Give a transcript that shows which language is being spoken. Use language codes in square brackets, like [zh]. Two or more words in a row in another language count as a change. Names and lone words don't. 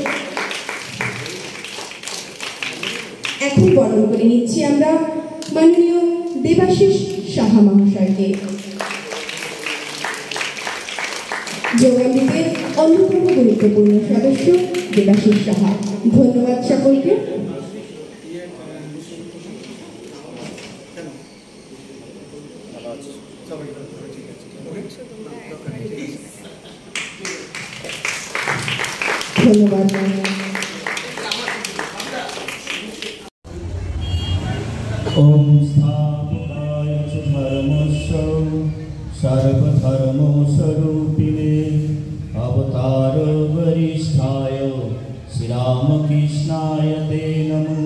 [bn] এখন বরণ করে নিচ্ছি আমরা মাননীয় দেবাশিস সাহা মহাশয়কে, যোগামৃতের অন্যতম গুরুত্বপূর্ণ সদস্য দেবাশিস সাহা। ধন্যবাদ সকলকে। ধন্যবাদ। [sa] ओम स्थापकाय च धर्मस्य सर्वधर्मस्वरूपिणे अवतार वरिष्ठाय श्री रामकृष्णाय ते नमः।